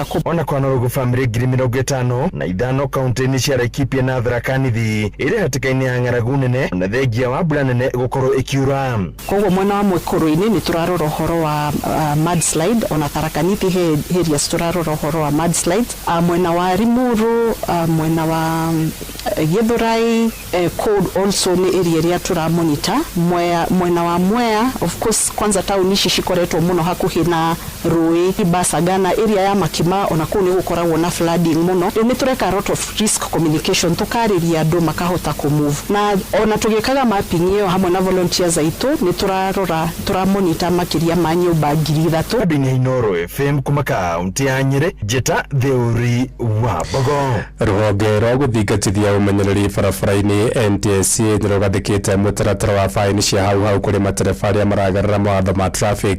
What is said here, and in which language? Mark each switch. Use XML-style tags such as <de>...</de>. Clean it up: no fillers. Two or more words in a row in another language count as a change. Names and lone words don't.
<ki>ona kwana rũgu family 55 kaunti-inĩ cia Laikipia na Tharaka Nithi ĩrĩ hatĩka-inĩ ya ng'aragu nene na thengia wa mbura nene gũkorwo ĩkiura. Koguo mwena wa Mwĩkũrũ-inĩ nĩ tũrarora ũhoro wa mudslide ona Tharaka Nithi areas tũrarora ũhoro wa mudslide. Mwena wa Limuru mwena wa Gĩthũrai</ki> <en>cold also</en> <ki>nĩ area ĩrĩa tũramonita. Mwena wa Mwea</ki> <en>of course</en> <ki>kwanza tauni ici cikoretwo mũno hakuhĩ na rũĩ Basagana area ya Makima ona kũu nĩ gũkoragwo na flooding mũno. Nĩ tũreka</ki> <en>a lot of risk communication</en> <ki>tũkarĩria andũ makahota kũmove na ona tũgĩkaga mapping ĩyo hamwe na volunteers aitũ nĩ tũramonita makĩria ma nyũmba 3,000. Andũ-inĩ Inooro FM kuma kaunti ya Nyeri Njeta Thaũri wa Mbogo. Rũhonge rwa gũthingatithia ũmenyereri barabara-inĩ NTSA nĩ rũgathĩkĩte mũtaratara wa faini cia hau kũrĩ matereba arĩa maragarara mawatho ma traffic.</ki>